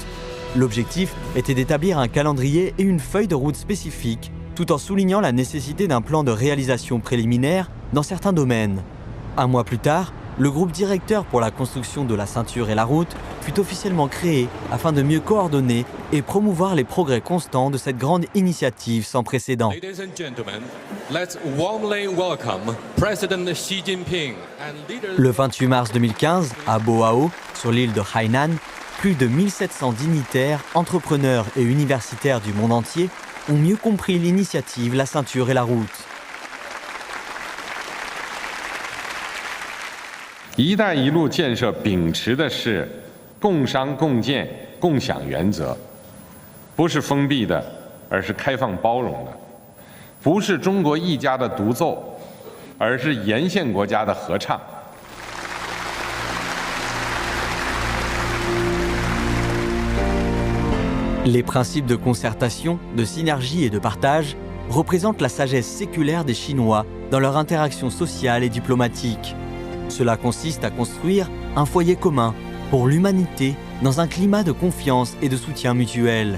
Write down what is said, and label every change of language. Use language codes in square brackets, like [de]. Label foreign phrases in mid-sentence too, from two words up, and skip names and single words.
[fr] L'objectif était d'établir un calendrier et une feuille de route spécifique, tout en soulignant la nécessité d'un plan de réalisation préliminaire dans certains domaines. Un mois plus tard, le groupe directeur pour la construction de la Ceinture et la Route fut officiellement créé afin de mieux coordonner et promouvoir les progrès constants de cette grande initiative sans précédent. [en] Ladies and gentlemen, let's warmly welcome President Xi Jinping and leaders. [fr] Le 28 mars 2015, à Boao, sur l'île de Hainan, plus de 1700 dignitaires, entrepreneurs et universitaires du monde entier ont mieux compris l'initiative La Ceinture et la Route. [zh] 一带一路建设秉持的是共商共建共享原则，不是封闭的，而是开放包容的；不是中国一家的独奏，而是沿线国家的合唱。 [fr] Les principes de concertation, de synergie et de partage représentent la sagesse séculaire des Chinois dans leur interaction sociale et diplomatique. Cela consiste à construire un foyer commun pour l'humanité dans un climat de confiance et de soutien mutuel.